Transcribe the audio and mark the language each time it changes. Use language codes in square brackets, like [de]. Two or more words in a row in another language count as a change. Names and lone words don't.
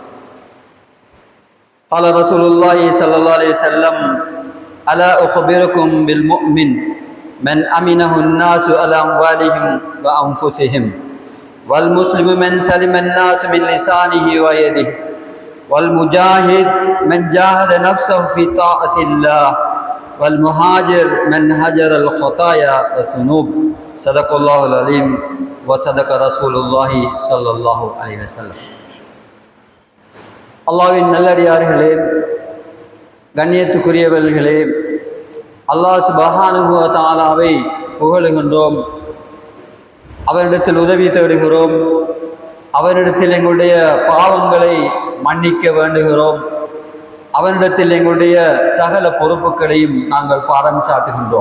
[ar] قال رسول الله صلى الله عليه وسلم ألا أخبركم بالمؤمن من أمنه الناس على أموالهم وأنفسهم والمسلم من سلم الناس من لسانه ويده والمجاهد من جاهد نفسه في طاعة الله والمهاجر من هجر الخطايا والذنوب صدق الله العليم وصدق رسول الله صلى الله عليه وسلم. [ta] அல்லாஹ்வின் நல்லடியார்களே, கண்ணியத்துக்குரியவர்களே, அல்லாஹ் [ar] سبحانه وتعالى [ta] புகழுகின்றோம், அவரிடத்தில் உதவி தேடுகிறோம், அவரிடத்தில் எங்களுடைய பாவங்களை மன்னிக்க வேண்டுகிறோம், அவரிடத்தில் எங்களுடைய சகல பொறுப்புகளையும் நாங்கள் பாரம் சாட்டுகின்றோம்.